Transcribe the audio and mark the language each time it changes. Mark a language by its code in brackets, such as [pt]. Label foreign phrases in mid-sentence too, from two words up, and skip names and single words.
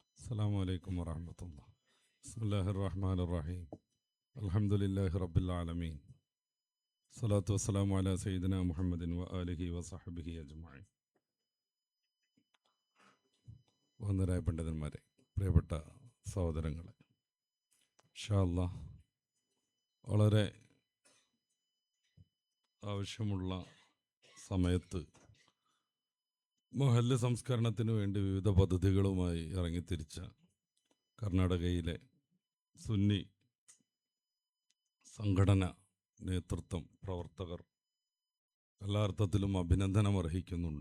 [ar] السلام عليكم ورحمة الله. بسم الله الرحمن الرحيم. الحمد لله رب العالمين. الصلاة والسلام على سيدنا محمد وآله وصحبه أجمعين. [ml] വന്ദരായ പണ്ഡിതന്മാരെ, പ്രിയപ്പെട്ട സഹോദരങ്ങളെ, [ar] إن شاء الله [ml] വളരെ ആവശ്യമുള്ള സമയത്ത് മൊഹല്ല് സംസ്കരണത്തിന് വേണ്ടി വിവിധ പദ്ധതികളുമായി ഇറങ്ങിത്തിരിച്ച കർണാടകയിലെ സുന്നി സംഘടന നേതൃത്വം, പ്രവർത്തകർ എല്ലാ അർത്ഥത്തിലും അഭിനന്ദനം അർഹിക്കുന്നുണ്ട്.